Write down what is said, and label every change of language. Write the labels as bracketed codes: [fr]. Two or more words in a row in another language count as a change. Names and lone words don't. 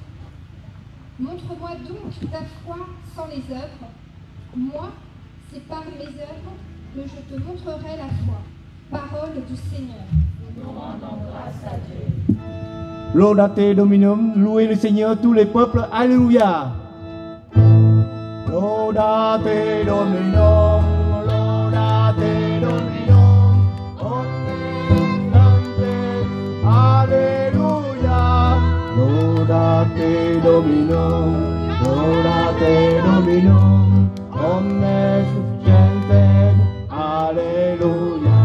[fr] Montre-moi donc ta foi sans les œuvres. Moi, c'est par mes œuvres que je te montrerai la foi. Parole du Seigneur. Nous rendons grâce à Dieu. [la] Laudate Dominum, [fr] louez le Seigneur tous les peuples, Alléluia. [la] Laudate Dominum, laudate Dominum, omnes sanctes, Alléluia. Laudate Dominum, laudate Dominum, omnes gentes, Alléluia.